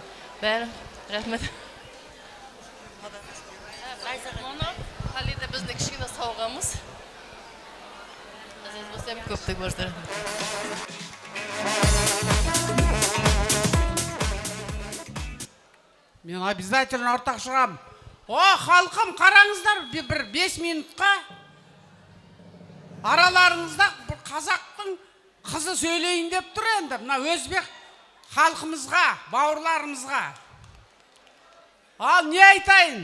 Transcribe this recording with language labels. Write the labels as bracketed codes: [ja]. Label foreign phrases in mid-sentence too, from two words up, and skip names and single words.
[uz] Bari rahmat. Mana Halida bizni kichkina sovg'amiz. Aziz bo'lsam ko'plik bo'lsin. [kk] Men обязательно ортақ шығам. О, халқым, қараңыздар, бір 5 минутқа араларыңызда бір қазақтың қызы сөйлейін деп тұр енді. Мына өзбек халқымызға, бауырларымызға. Ал не айтайын?